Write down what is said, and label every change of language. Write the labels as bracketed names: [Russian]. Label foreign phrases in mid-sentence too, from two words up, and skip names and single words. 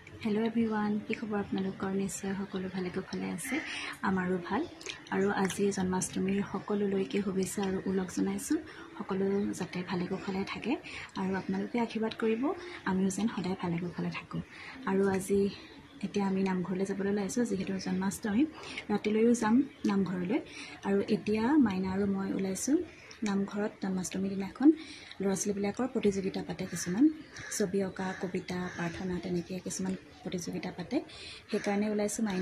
[English] hello everyone [Assamese] কি খবৰ আপোনালোকৰ নিশ্চয় সকলো ভালে কুশলে আছে আমাৰো ভাল আৰু আজি जन्माष्टमीर सकलोলৈকে শুভেচ্ছা আৰু উলগ জনাইছো সকলো যাতে ভালে কুশলে থাকে আৰু আপোনালোকে আশীৰ্বাদ কৰিব আমিও যেন সদায় ভালে কুশলে থাকো আৰু আজি এতিয়া আমি নামঘৰলৈ যাবলৈ লাইছো যেহেতু জন্মাষ্টমী ৰাতিলৈও যাম নামঘৰলৈ আৰু এতিয়া মাইনা আৰু মই ওলাইছো নামঘৰত জন্মাষ্টমী দিনাখন ল'ৰা-ছোৱালীবিলাকৰ প্ৰতিযোগিতা পাতে কিছুমান ছবি অঁকা কবিতা প্ৰাৰ্থনা তেনেকৈ কিছুমান প্ৰতিযোগিতা পাতে সেইকাৰণে ওলাইছো মাইনা